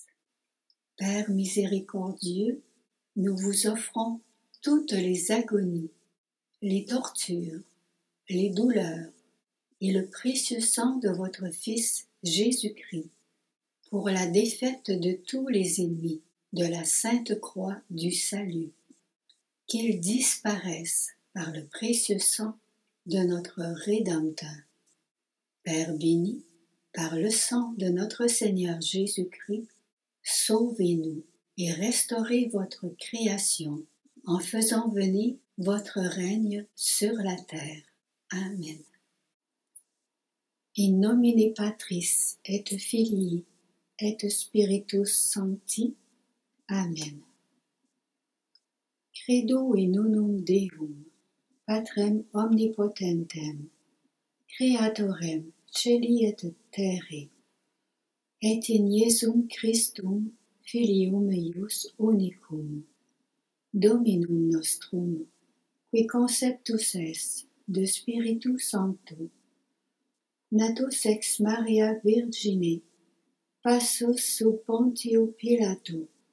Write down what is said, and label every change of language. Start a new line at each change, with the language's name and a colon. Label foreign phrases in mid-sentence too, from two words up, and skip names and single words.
French: Père miséricordieux, nous vous offrons toutes les agonies, les tortures, les douleurs et le précieux sang de votre Fils Jésus-Christ, pour la défaite de tous les ennemis de la Sainte Croix du salut, qu'ils disparaissent par le précieux sang de notre Rédempteur. Père béni, par le sang de notre Seigneur Jésus-Christ, sauvez-nous et restaurez votre création en faisant venir votre règne sur la terre. Amen.
Latin: In nomine Patris et Filii et Spiritus Sancti. Amen. Credo in unum Deum, Patrem omnipotentem, Creatorem celi et terrae, et in Iesum Christum, Filium eius unicum, Dominum nostrum, qui conceptus est de Spiritu Sancto, natus ex Maria Virgine, passus sub Pontio Pilato,